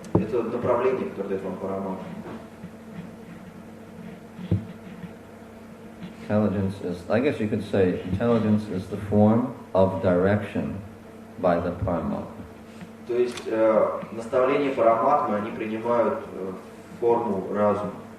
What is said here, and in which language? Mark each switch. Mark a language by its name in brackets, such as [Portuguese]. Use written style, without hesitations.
[Russian] это направление, которое дает вам Параматма. [English] Intelligence is, I guess you could say, intelligence is the form of direction by the Paramatma. [Russian] То есть наставления Параматмы, они принимают форму разума.